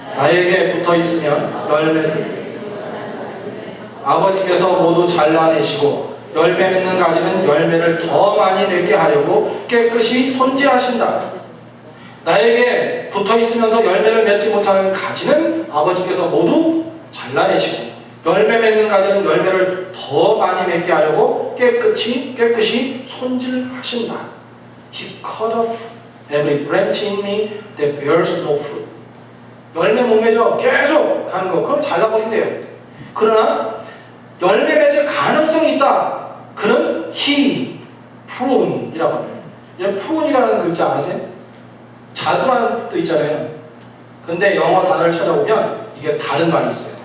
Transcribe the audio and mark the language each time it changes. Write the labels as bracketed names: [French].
[Korean] 나에게 붙어있으면 열매를 아버지께서 모두 잘라내시고 열매 맺는 가지는 열매를 더 많이 맺게 하려고 깨끗이 손질하신다. 나에게 붙어있으면서 열매를 맺지 못하는 가지는 아버지께서 모두 잘라내시고 열매 맺는 가지는 열매를 더 많이 맺게 하려고 깨끗이 손질하신다. [English] He cut off every branch in me that bears no fruit. [Korean] 열매 못 맺어 계속 가는 거 그럼 잘라버린대요. 그러나 열매 맺을 가능성이 있다. 그는 [English] he prune [Korean] 이라고 합니다. prune이라는 글자 아세요? 자두라는 뜻도 있잖아요. 근데 영어 단어를 찾아보면 이게 다른 말이 있어요.